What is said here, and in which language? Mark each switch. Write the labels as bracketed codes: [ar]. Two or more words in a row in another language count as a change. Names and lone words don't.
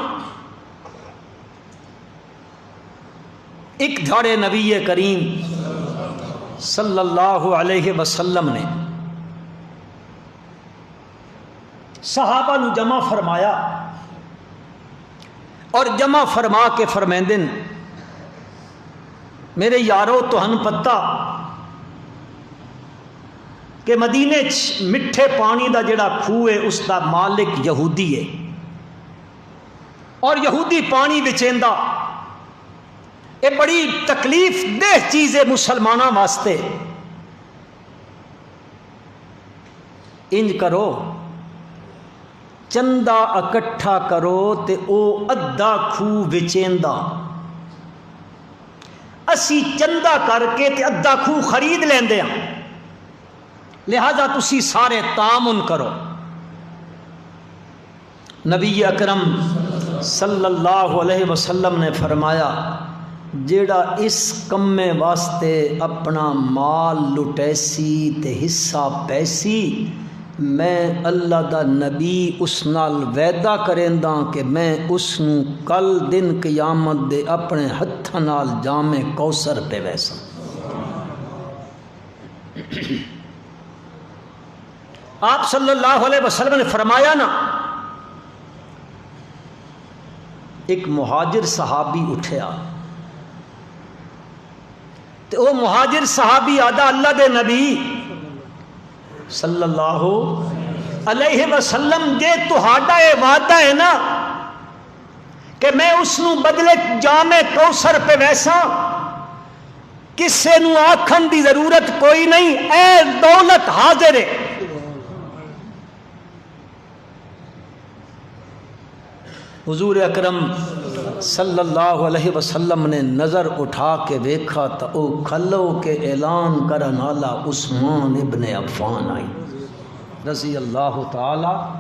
[skr] ایک دھڑے نبی کریم صلی اللہ علیہ وسلم نے صحابہ نو جمع فرمایا، اور جمع فرما کے فرمیندن میرے یارو تو ہن پتہ کہ مدینے چ مٹھے پانی دا جڑا کھوہ ہے اس دا مالک یہودی ہے، اور یہودی پانی بچیندا. [ur] یہ بڑی تکلیف دہ چیز ہے مسلمانوں واسطے. [skr] انج کرو چندہ اکٹھا کرو تے او ادھا کھوہ وچیندا، اسی چندہ کر کے تے ادھا کھوہ خرید لیندے ہاں، لہذا تسی سارے تعاون کرو. نبی اکرم صلی اللہ علیہ وسلم نے فرمایا جیڑا اس کمے واسطے اپنا مال لٹیسی تے حصہ پیسی میں اللہ دا نبی اس نال وعدہ کریندا کہ میں اس نو کل دن قیامت دے اپنے ہتھاں نال جام کوثر پہ ویساں۔ آپ صلی اللہ علیہ وسلم نے فرمایا نا، ایک مہاجر صحابی اٹھیا تے او مہاجر صحابی آدھا اللہ دے نبی صلی اللہ علیہ وسلم جے تہاڈا اے وعدہ ہے نا کہ میں اس نو بدلے جام کوثر پہ ویساں، کسے نو آکھن دی ضرورت کوئی نہیں، اے دولت حاضر ہے۔ حضور اکرم صلی اللہ علیہ وسلم نے نظر اٹھا کے دیکھا تو او کھلو کے اعلان کرن والا عثمان ابن عفان آئی رضی اللہ تعالی۔